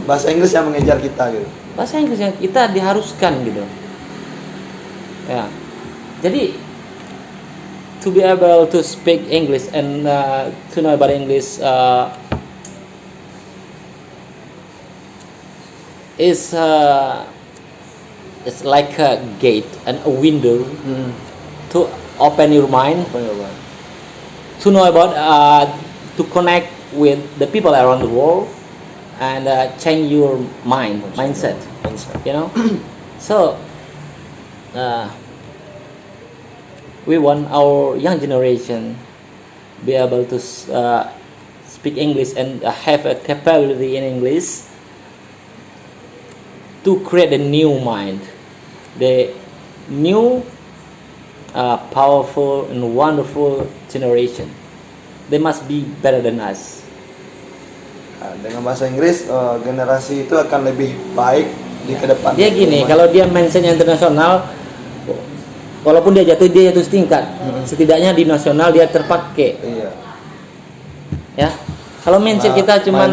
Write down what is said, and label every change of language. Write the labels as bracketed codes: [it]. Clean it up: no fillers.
[id] Bahasa Inggris yang mengejar kita gitu. Bahasa Inggris yang kita diharuskan gitu. Ya. Jadi [en] to be able to speak English and to know about English is it's like a gate and a window to open your mind, [id] Apa ya Pak? [en] to know about to connect with the people around the world and change your mindset, you know. So we want our young generation be able to speak English and have a capability in English to create a new mind, the new powerful and wonderful generation. They must be better than us. [id] Nah, dengan bahasa Inggris generasi itu akan lebih baik di kedepan. Dia gini, kalau dia mindsetnya internasional, walaupun dia jatuh setingkat, setidaknya di nasional dia terpakai. Iya. Ya, kalau mindset kita cuman